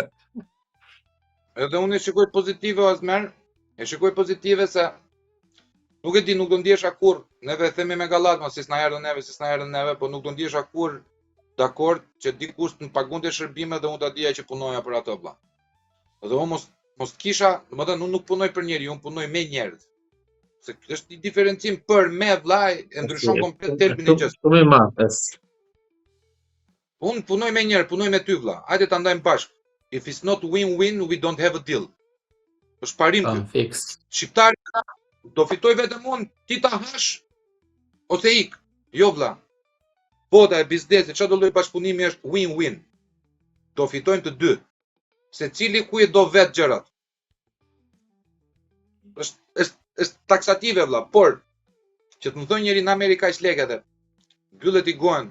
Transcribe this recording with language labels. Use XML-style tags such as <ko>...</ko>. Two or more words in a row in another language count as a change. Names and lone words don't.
<sq>Edhe unë e shikoj pozitive o Azmer, e shikoj pozitive se nuk e di, nuk do ndjesha kur, neve themi me gallat, si s'na erdhën neve, po nuk do ndjesha kur dakord që dikush të më pagunte shërbime dhe unë ta dija që punoja për ato vëlla. Dhe unë mos kisha, domethënë unë nuk punoj për njeri, unë punoj me njerëz. Se është një diferencim për me vëlla, e ndryshon komplet thelbin e gjës. Unë punoj me njerë, punoj me ty vëlla. Hajde ta ndajmë bashkë.</sq> <en>If it's not win-win, we don't have a deal.</en> <sq>Është parim ky. Shqiptari do fitoj vetëm unë, ti ta hash ose ik. Jo vëlla. Bota e biznesit, çdo lloj bashkëpunimi është win-win. Do fitojmë të dy. Secili ku e do vet gjërat. Është taksative vëlla, por që të më thonë njëri në Amerika që lekë edhe mbyllet i gojën.</sq>